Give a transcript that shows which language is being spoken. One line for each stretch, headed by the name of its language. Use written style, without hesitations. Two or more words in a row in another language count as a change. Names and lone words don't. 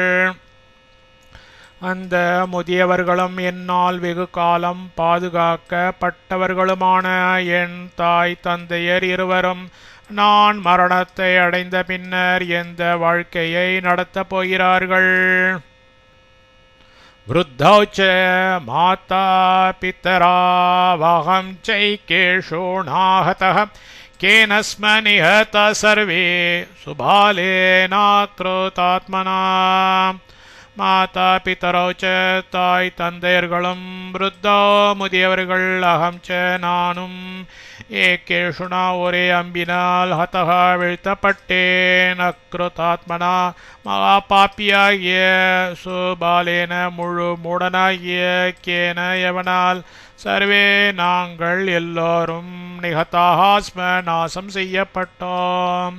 Tamil: அந்த முதியவர்களும் என்னால் வெகு காலம் பாதுகாக்கப்பட்டவர்களுமான என் தாய் தந்தையர் இருவரும் நான் மரணத்தை அடைந்த பின்னர் எந்த வாழ்க்கையை நடத்தப் போகிறார்கள்.
Sanskrit: वृद्धौ च माता पितरा वहं चैकेषो नाहतः केन स्म निहता सर्वे सुबालेनाक्रोधात्मना माता पितरो च
Tamil: தாய் தந்தையர்களும் விருத்தோ முதியவர்கள்
Sanskrit: अहं च
Tamil: நானும் ஏகேஷுனா ஒரே அம்பினால் ஹதகா வீழ்த்தப்பட்டேன் அக்ருதாத்மனா மகா பாப்பியாகிய சுபாலேன முழு மூடனாகிய கேன எவனால் சர்வே நாங்கள் எல்லோரும் நிகதாஸ்ம நாசம் செய்யப்பட்டோம்.